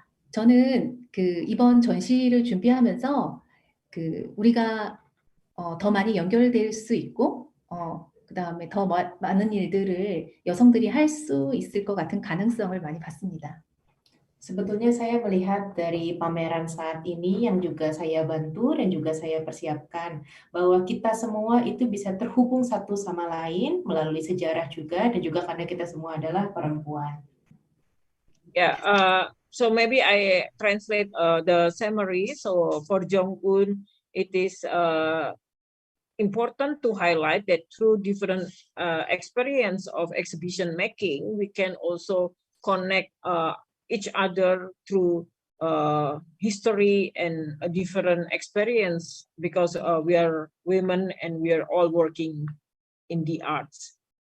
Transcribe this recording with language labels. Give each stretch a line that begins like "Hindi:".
Korean: 저는 그 이번 전시를 준비하면서 그 우리가 더 많이 연결될 수 있고, 그 다음에 더 많은 일들을 여성들이 할 수 있을 것 같은 가능성을 많이 봤습니다.
Indonesian: Sebetulnya saya melihat dari pameran saat ini yang juga saya bantu dan juga saya persiapkan bahwa kita semua itu bisa terhubung satu sama lain melalui sejarah juga dan juga karena kita semua adalah perempuan.
English: Yeah, so maybe I translate the summary. So for Jong-un, it is important to highlight that through different experience of exhibition making, we can also connect each other through history and a different experience because we are women and we are all working in the arts.